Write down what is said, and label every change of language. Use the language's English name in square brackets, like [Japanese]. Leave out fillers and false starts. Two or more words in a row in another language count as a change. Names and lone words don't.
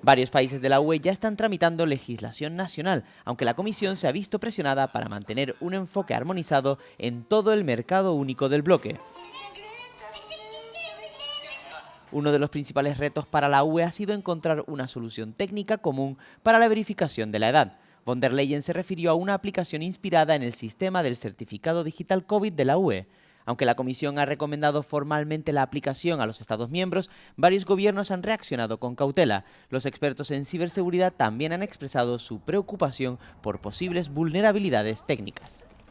[Spanish] Varios países de la UE ya están tramitando legislación nacional, aunque la Comisión se ha visto presionada para mantener un enfoque armonizado en todo el mercado único del bloque. Uno de los principales retos para la UE ha sido encontrar una solución técnica común para la verificación de la edad. Von der Leyen se refirió a una aplicación inspirada en el sistema del certificado digital COVID de la UE. Aunque la Comisión ha recomendado formalmente la aplicación a los Estados miembros, varios gobiernos han reaccionado con cautela. Los expertos en ciberseguridad también han expresado su preocupación por posibles vulnerabilidades técnicas.